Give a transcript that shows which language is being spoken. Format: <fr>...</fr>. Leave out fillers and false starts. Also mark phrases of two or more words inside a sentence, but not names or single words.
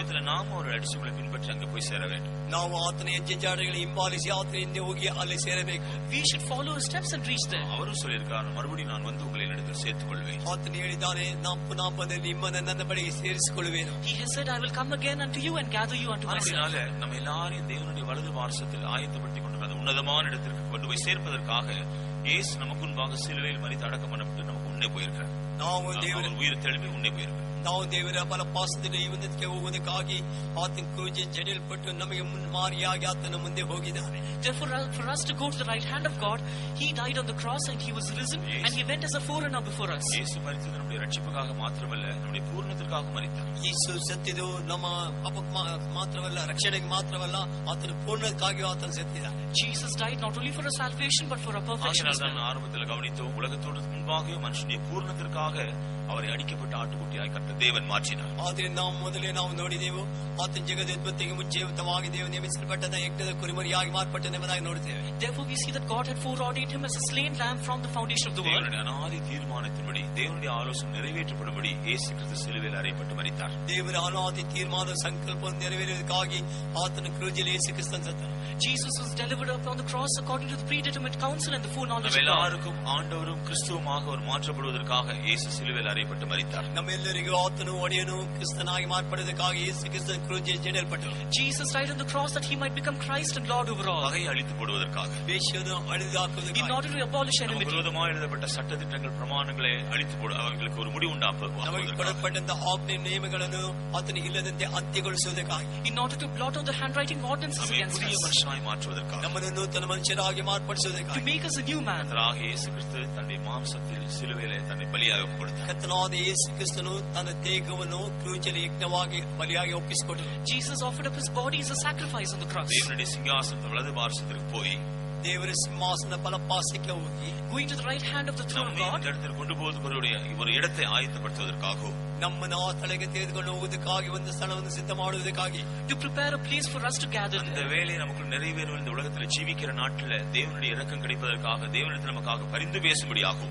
<ta>நாம் ஒரு அடிச்சுகளை பின்பற்றி அங்கே போய் சேர வேண்டும்.</ta> <kn>ನಾವು ಆತನ ಹೆಜ್ಜೆ ಜಾಡಗಳನ್ನು ಹಿಂಬಾಲಿಸಿ ಆತನ ಹಿಂದೆ ಹೋಗಿ ಅಲ್ಲಿ ಸೇರಬೇಕು.</kn> <en>We should follow his steps and reach there.</en> <ta>அவரும் சொல்லியிருக்கார், மறுபடியும் நான் வந்து உங்களை என்னிடத்தில் சேர்த்துக் கொள்வேன்.</ta> <kn>ಆತನು ಹೇಳಿದ್ದಾನೆ, ನಾನು ಪುನಃ ಬಂದು ನಿಮ್ಮನ್ನು ನನ್ನ ಬಳಿಗೆ ಸೇರಿಸಿಕೊಳ್ಳುವೆನು.</kn> <en>He has said, I will come again unto you and gather you unto myself.</en> <ta>அதனால நம்ம எல்லாரையும் தேவனுடைய வலது பாரசத்தில் ஆயத்தப்படுத்திக் கொண்டு அந்த உன்னதமான இடத்திற்கு கொண்டு போய் சேர்ப்பதற்காக இயேசு நமக்கு முன்பாக சிலுவையில் மரித்து அடக்கம் பண்ணப்பட்டு நமக்கு முன்னே போயிருக்கிறார்.</ta> <kn>ನಾವು ದೇವರ</kn> <ta>உயிர் தெளிவு முன்னே போயிருக்கிறார்.</ta> <kn>ನಾವು ದೇವರ ಬಲಪಾಸದಿಂದ ಈ ಒಂದಕ್ಕೆ ಹೋಗುವುದಕ್ಕಾಗಿ ಆತನ ಕ್ರೂಜೆ ಜಡಿಯಲ್ಪಟ್ಟು ನಮಗೆ ಮುನ್ಮಾರಿಯಾಗಿ ಆತನ ಮುಂದೆ ಹೋಗಿದ್ದಾನೆ.</kn> <en>Therefore, for us to go to the right hand of God, He died on the cross and He was risen and He went as a forerunner before us.</en> <ta>இயேசு மரித்தது நம்முடைய ரட்சிப்புக்காக மாத்திரமல்ல, நம்முடைய பூர்ணத்திற்காக மரித்தார்.</ta> <kn>ಯೇಸು ಸತ್ತಿದ್ದು ನಮ್ಮ ಪಾಪಕ್ಕೆ ಮಾತ್ರವಲ್ಲ, ರಕ್ಷಣೆಗೆ ಮಾತ್ರವಲ್ಲ, ಆತನ ಪೂರ್ಣಕ್ಕಾಗಿ ಆತನ ಸತ್ತಿದ್ದಾನೆ.</kn> <en>Jesus died not only for our salvation but for our perfection as well.</en> <ta>ஆரம்பத்தில் கவனித்தோம், உலகத்தோடு முன்பாக மனுஷனுடைய பூர்ணத்திற்காக அவரை அடிக்கப்பட்ட ஆட்டுக்குட்டியாய் கர்த்தர் தேவன் மாற்றினார்.</ta> <kn>ಆದರೆ ನಾವು ಮೊದಲೇ ನಾವು ನೋಡಿದೆವು, ಆತನ ಜಗದ ಉತ್ಪತ್ತಿಗೆ ಮುಂಚೆಯುತವಾಗಿ ದೇವ ನೇಮಿಸಲ್ಪಟ್ಟದ ಯಜ್ಞದ ಕುರಿಮರಿಯಾಗಿ ಮಾರ್ಪಟ್ಟನೆಂಬುದಾಗಿ ನೋಡುತ್ತೇವೆ.</kn> <en>Therefore we see that God had foreordained him as a slain lamb from the foundation of the world.</en> <ta>தேவனுடைய அநாதி தீர்மானத்தின்படி தேவனுடைய ஆலோசனை நிறைவேற்றப்படும்படி இயேசு கிறிஸ்து சிலுவையில் அறையப்பட்டு மரித்தார்.</ta> <kn>ದೇವರ ಅನಾದಿ ತೀರ್ಮಾನ ಸಂಕಲ್ಪವನ್ನು ನೆರವೇರುವುದಕ್ಕಾಗಿ ಆತನ ಕ್ರೂಜಲ್ಲಿ ಯೇಸು ಕ್ರಿಸ್ತನು ಸತ್ತನು.</kn> <en>Jesus was delivered up on the cross according to the predetermined counsel and the foreknowledge of God.</en> <ta>எல்லாருக்கும் ஆண்டவரும் கிறிஸ்துவுமாக அவர் மாற்றப்படுவதற்காக இயேசு சிலுவையில் அறையப்பட்டு மரித்தார்.</ta> <kn>ನಮ್ಮೆಲ್ಲರಿಗೂ ಆತನು ಒಡೆಯನು ಕ್ರಿಸ್ತನಾಗಿ ಮಾರ್ಪಡುವುದಕ್ಕಾಗಿ ಯೇಸು ಕ್ರಿಸ್ತನ ಕ್ರೂಜಲ್ಲಿ ಜಡಿಯಲ್ಪಟ್ಟನು.</kn> <en>Jesus died on the cross that he might become Christ and Lord over all.</en> <ta>பகையை அழித்து போடுவதற்காக,</ta> <kn>ವೇಷವನ್ನು ಅಳಿದು ಹಾಕುವುದಕ್ಕಾಗಿ,</kn> <en>In order to abolish enmity.</en> <ta>விரோதமாக எழுதப்பட்ட சட்டதிட்டங்கள் பிரமாணங்களை அழித்து போடு, அவர்களுக்கு ஒரு முடிவு</ta> <kn>ನಮಗೆ</kn> <ta>உண்டாக்குவதற்காக,</ta> <kn>ಕೊಡಲ್ಪಟ್ಟಂತಹ ಆಜ್ಞೆ ನಿಯಮಗಳನ್ನು ಆತನಿಗೆ ಇಲ್ಲದಂತೆ ಅಂತ್ಯಗೊಳಿಸುವುದಕ್ಕಾಗಿ,</kn> <en>In order to blot out the handwriting ordinances</en> <ta>நம்மை</ta> <en>against</en> <ta>புதிய</ta> <en>us.</en> <ta>மனுஷனாய் மாற்றுவதற்காக,</ta> <kn>ನಮ್ಮನ್ನು ನೂತನ ಮನುಷ್ಯರಾಗಿ</kn> <en>To</en> <kn>ಮಾರ್ಪಡಿಸುವುದಕ್ಕಾಗಿ,</kn> <en>make us a new man.</en> <ta>கர்த்தராகிய இயேசு கிறிஸ்து தன்னுடைய மாம்சத்தில் சிலுவையிலே தன்னை பலியாக ஒப்புக் கொடுத்தார்.</ta> <kn>ಕರ್ತನಾದ ಯೇಸು ಕ್ರಿಸ್ತನು ತನ್ನ ದೇಹವನ್ನು ಕ್ರೂಜಲ್ಲಿ ಯಜ್ಞವಾಗಿ ಬಲಿಯಾಗಿ ಒಪ್ಪಿಸಿಕೊಟ್ಟನು.</kn> <en>Jesus offered up his body as a sacrifice on the cross.</en> <ta>தேவனுடைய சிங்காசனத்தை வலது பாரசத்திற்கு போய்</ta> <kn>ದೇವರ ಸಿಂಹಾಸನ ಬಲಪಾಸಕ್ಕೆ ಹೋಗಿ,</kn> <en>Going to the right hand of the throne of</en> <ta>நம்மை</ta> <en>God.</en> <ta>இந்த இடத்தில் கொண்டு போவதற்கு ஒரு இடத்தை ஆயத்தப்படுத்துவதற்காகவும்,</ta> <kn>ನಮ್ಮನ್ನು ಆ ಸ್ಥಳಕ್ಕೆ ತೆಗೆದುಕೊಂಡು ಹೋಗುವುದಕ್ಕಾಗಿ, ಒಂದು ಸ್ಥಳವನ್ನು ಸಿದ್ಧ ಮಾಡುವುದಕ್ಕಾಗಿ,</kn> <en>To prepare a place for us to gather</en> <ta>அந்த</ta> <en>there.</en> <ta>வேலையை நமக்கு நிறைவேறும் இந்த உலகத்தில் ஜீவிக்கிற நாட்டில் தேவனுடைய இரக்கம் கிடைப்பதற்காக, தேவனிடத்தில் நமக்காக பரிந்து பேசும்படியாகும்.</ta>